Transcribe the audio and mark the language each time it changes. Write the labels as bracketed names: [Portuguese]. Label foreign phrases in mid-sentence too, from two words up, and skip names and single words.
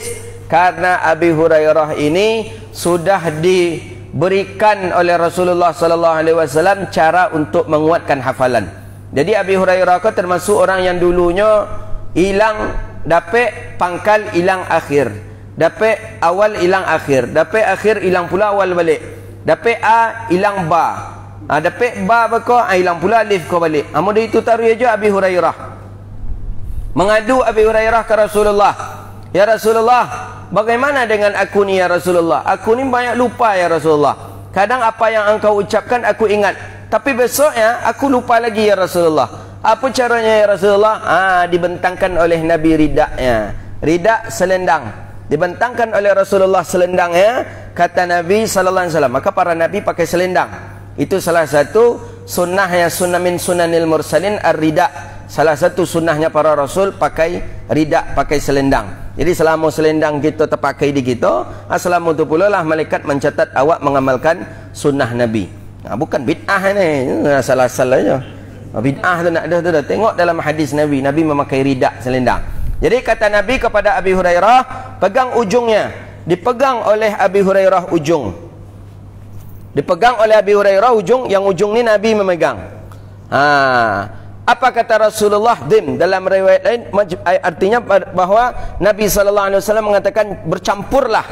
[Indonesian] Karena Abi Hurairah ini sudah diberikan oleh Rasulullah [Arabic] صلى الله عليه وسلم [Indonesian] cara untuk menguatkan hafalan. Jadi Abi Hurairah itu termasuk orang yang dulunya hilang dapat pangkal, hilang akhir, dapat awal, hilang akhir, dapat akhir, hilang pula awal balik, dapat a, hilang ba, dapat ba bako, hilang pula alif ko balik. Amun itu taruh aja Abi Hurairah mengadu Abi Hurairah ke Rasulullah, ya Rasulullah, bagaimana dengan aku ni ya Rasulullah? Aku ni banyak lupa ya Rasulullah. Kadang apa yang engkau ucapkan aku ingat, tapi besoknya aku lupa lagi ya Rasulullah. Apa caranya ya Rasulullah? Dibentangkan oleh Nabi ridaknya. Ridak selendang. Dibentangkan oleh Rasulullah selendangnya, kata Nabi [Arabic] صلى الله عليه وسلم. [Indonesian] Maka para nabi pakai selendang. Itu salah satu sunnahnya, [Arabic] سنة من سنن المرسلين الرداء. [Indonesian] Salah satu sunnahnya para rasul pakai ridak, pakai selendang. Jadi selama selendang kita terpakai di kita, selama itu pula lah malaikat mencatat awak mengamalkan sunnah Nabi. [Malay] Bukan bid'ah ni, salah-salah je. Bid'ah tu nak ada tu dah. [Indonesian] Tengok dalam hadis Nabi, Nabi memakai ridak, selendang. Jadi kata Nabi kepada Abi Hurairah, pegang ujungnya. Dipegang oleh Abi Hurairah ujung. Dipegang oleh Abi Hurairah ujung, yang ujung ni Nabi memegang. Apa kata Rasulullah? Dim. Dalam riwayat lain artinya bahawa Nabi SAW mengatakan bercampurlah.